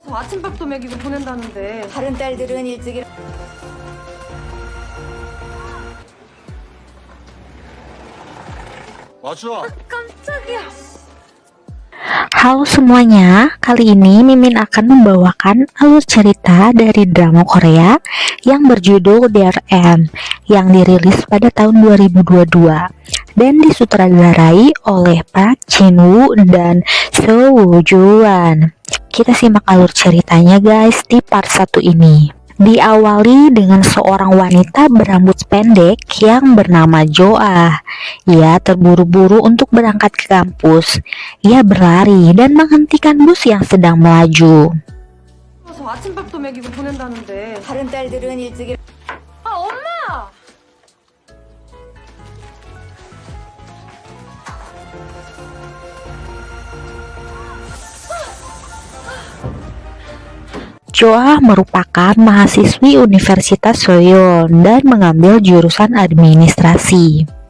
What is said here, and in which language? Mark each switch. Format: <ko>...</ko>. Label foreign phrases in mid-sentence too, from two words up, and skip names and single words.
<ko>아침밥도 먹이고 보낸다는데. 다른 딸들은 일찍 맞아. 깜짝이야.</ko> <id>Halo semuanya, kali ini Mimin akan membawakan alur cerita dari drama Korea yang berjudul Dear M yang dirilis pada tahun 2022 dan disutradarai oleh Park Jin Woo dan Seo Woo Juan. Kita simak alur ceritanya guys di part 1 ini. Diawali dengan seorang wanita berambut pendek yang bernama Joah. Ia terburu-buru untuk berangkat ke kampus. Ia berlari dan menghentikan bus yang sedang melaju.</id> <ko>아침밥도 먹이고 보낸다는데. 다른 딸들은 일찍 아, 엄마!</ko> <id>Joah merupakan mahasiswi Universitas Soyeon dan mengambil jurusan administrasi.</id>